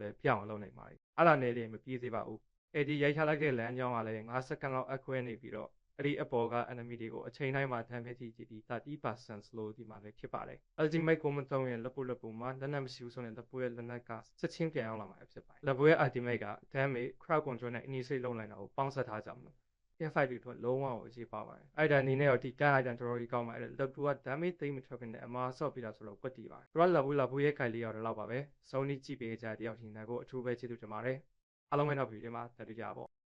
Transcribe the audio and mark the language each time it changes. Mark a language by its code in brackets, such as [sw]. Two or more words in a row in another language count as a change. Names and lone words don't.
[my] လည်းပြောင်းအောင်လုပ်နိုင်ပါတယ်။အဲ့ဒါနဲ့လည်းမပြေးသေးပါဘူး။အဲ့ဒီရိုက်ထားလိုက်တဲ့လမ်းကြောင်းကလည်း5စက္ကန့်လောက်အခွဲနေပြီးတော့အဲ့ဒီအပေါ်က enemy တွေကိုအချိန်တိုင်းမှာ damage ထိပြီး 30% slow ဒီမှာလည်းဖြစ်ပါတယ်။ ultimate ကိုမသုံးရင်လာပူမှာလက်နက်မရှိဘူးဆိုရင်လာပူရဲ့လက်နက်ကချက်ချင်းပြန်ရောက်လာမှာဖြစ်ပါတယ်။လာပူရဲ့ ultimate က [en] damage crowd control [my] နဲ့ initiate လုပ်နိုင်တာကိုပေါင်းစပ်ထားကြမှာ။ [en] team fight [my] တွေအတွက်လုံးဝကိုအရေးပါပါတယ်။အဲ့ဒါအနေနဲ့တော့ဒီကန် item တော်တော်ကြီးကောင်းပါတယ်။လာပူက damage သိမ့်မထွက်ဘဲနဲ့အမှားဆော့ပေးတာဆိုတော့ကွက်တီပါတယ်။သူကလာပူရဲ့ guide လေးကတော့ဒီလောက်ပါပဲ။စုံးနီးကြည့်ပေးကြတဲ့တယောက်ချင်းကိုအထူးပဲကျေးဇူးတင်ပါတယ်။အားလုံးပဲနောက်ဗီဒီယိုမှာတွေ့ကြပါပေါ့။